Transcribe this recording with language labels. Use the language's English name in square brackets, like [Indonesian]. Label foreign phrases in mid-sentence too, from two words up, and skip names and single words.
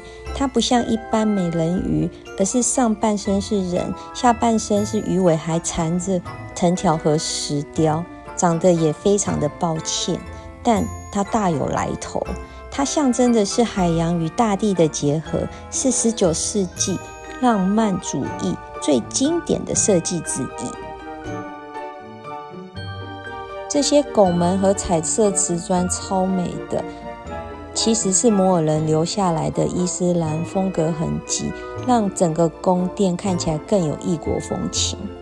[Chinese] 它不像一般美人魚，而是上半身是人，下半身是魚尾，還纏着藤條和石雕，長得也非常的抱歉。但它大有來頭，它象徵的是海洋與大地的結合，是19 世紀浪漫主義最經典的設計之一。這些拱門和彩色瓷磚超美的，其實是摩爾人留下來的伊斯蘭風格痕跡，讓整個宮殿看起來更有異國風情。